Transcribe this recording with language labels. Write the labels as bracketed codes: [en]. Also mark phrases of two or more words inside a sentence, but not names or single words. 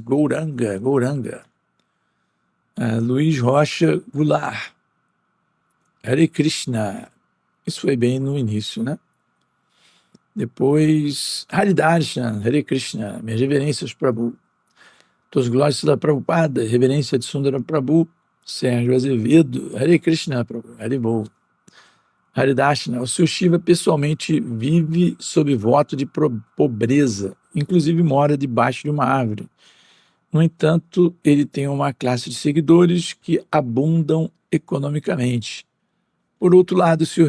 [pt] Gouranga, Gouranga. Luiz Rocha Goulart. Hare Krishna. Isso foi bem no início, né? Depois, Haridarshan, Hare Krishna, minhas reverências, Prabhu. Todas glórias da Prabhupada, reverência de Sundara Prabhu, Sérgio Azevedo, Hare Krishna, Prabhu, Haribol. Haridashna, o Sr. Shiva pessoalmente vive sob voto de pobreza, inclusive mora debaixo de uma árvore. No entanto, ele tem uma classe de seguidores que abundam economicamente. Por outro lado, o Sr.